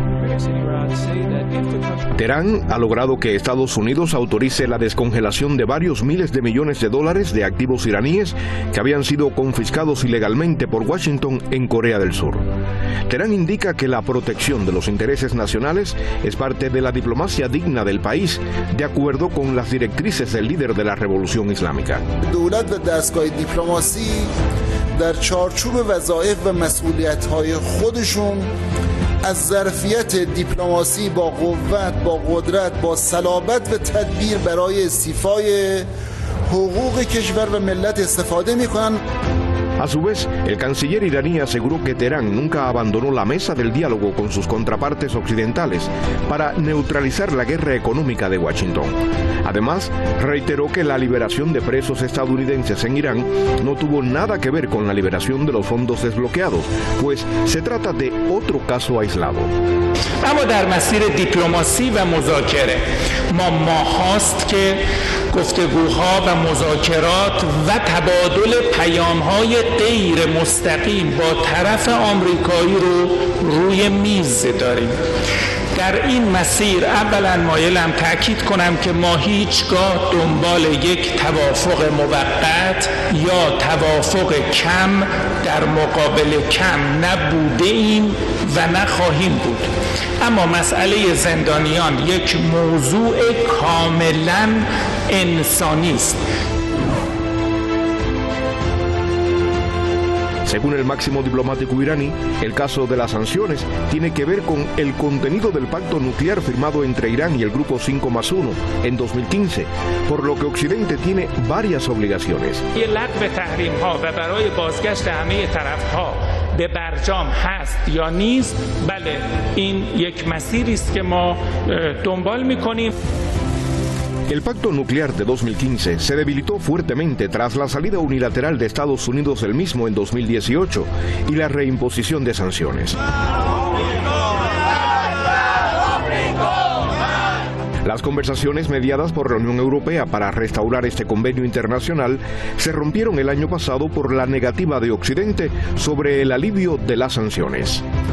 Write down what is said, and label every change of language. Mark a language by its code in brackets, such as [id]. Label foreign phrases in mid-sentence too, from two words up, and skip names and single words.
[es] Teherán ha logrado que Estados Unidos autorice la descongelación de varios miles de millones de dólares de activos iraníes que habían sido confiscados ilegalmente por Washington en Corea del Sur. Teherán indica que la protección de los intereses nacionales es parte de la diplomacia digna del país, de acuerdo con las directrices del líder de la Revolución Islámica. [fa] در چارچوب وظایف و مسئولیت‌های خودشون از ظرفیت دیپلماسی با قوت، با قدرت، با صلابت و تدبیر برای استیفای حقوق کشور و ملت استفاده می‌کنن. [es] A su vez, el canciller iraní aseguró que Teherán nunca abandonó la mesa del diálogo con sus contrapartes occidentales para neutralizar la guerra económica de Washington. Además, reiteró que la liberación de presos estadounidenses en Irán no tuvo nada que ver con la liberación de los fondos desbloqueados, pues se trata de otro caso aislado. [fa] اما در مسیر دیپلماسی و مذاکره ما ماهاست که گفتگوها و مذاکرات و تبادل پیام‌های غیر مستقیم با طرف آمریکایی رو روی میز داریم. در این مسیر اولا مایلم تأکید کنم که ما هیچگاه دنبال یک توافق موقت یا توافق کم در مقابل کم نبوده ایم و نخواهیم بود. اما مسئله زندانیان یک موضوع کاملا انسانی است. [es] Según el máximo diplomático iraní, el caso de las sanciones tiene que ver con el contenido del pacto nuclear firmado entre Irán y el Grupo 5+1 en 2015, por lo que Occidente tiene varias obligaciones. [fa] به برجام هست یا نیست، بله این یک مسیری است که ما دنبال می‌کنیم. [es] El pacto nuclear de 2015 se debilitó fuertemente tras la salida unilateral de Estados Unidos del mismo en 2018 y la reimposición de sanciones. Las conversaciones mediadas por la Unión Europea para restaurar este convenio internacional se rompieron el año pasado por la negativa de Occidente sobre el alivio de las sanciones.